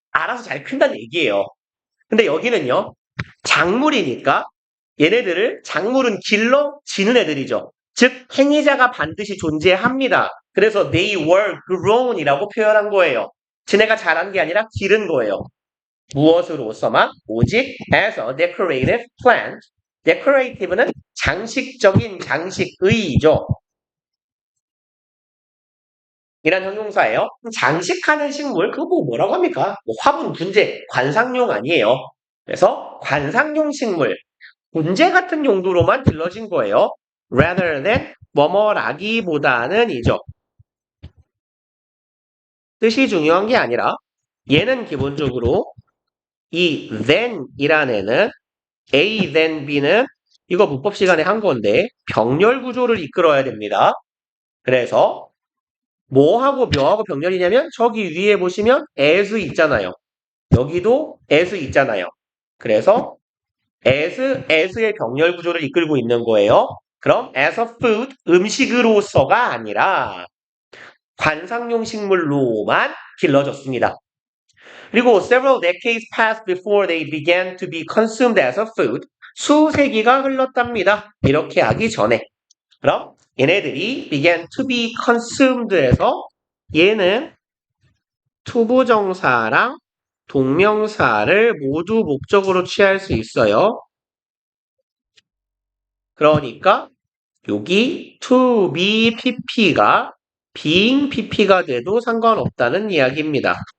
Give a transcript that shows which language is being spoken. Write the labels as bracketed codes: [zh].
[ko] 알아서 잘 큰다는 얘기예요. 근데 여기는요. 작물이니까 얘네들을 작물은 길러지는 애들이죠. 즉 행위자가 반드시 존재합니다. 그래서 they were grown이라고 표현한 거예요. 지네가 자란 게 아니라 기른 거예요. 무엇으로서만? 오직 [en] as a decorative plant. [ko] decorative는 장식적인 장식의죠. 이란 형용사예요. 장식하는 식물, 그거 뭐라고 합니까? 뭐 화분, 분재, 관상용 아니에요. 그래서 관상용 식물, 분재 같은 용도로만 길러진 거예요. rather than 뭐뭐라기보다는 이죠. 뜻이 중요한 게 아니라 얘는 기본적으로 이 than이라는 애는 A, then B는 이거 문법 시간에 한 건데 병렬 구조를 이끌어야 됩니다. 그래서 뭐하고 뭐하고 병렬이냐면 저기 위에 보시면 as 있잖아요. 여기도 as 있잖아요. 그래서 as의 병렬 구조를 이끌고 있는 거예요. 그럼 [en] as a food, [ko] 음식으로서가 아니라 관상용 식물로만 길러졌습니다. [en] 그리고 several decades passed before they began to be consumed as a food. [ko] 수세기가 흘렀답니다. 이렇게 하기 전에. 그럼 얘네들이 [en] began to be consumed [ko] 에서 얘는 투부정사랑 동명사를 모두 목적으로 취할 수 있어요. 그러니까 여기 to be pp가 being pp가 돼도 상관없다는 이야기입니다.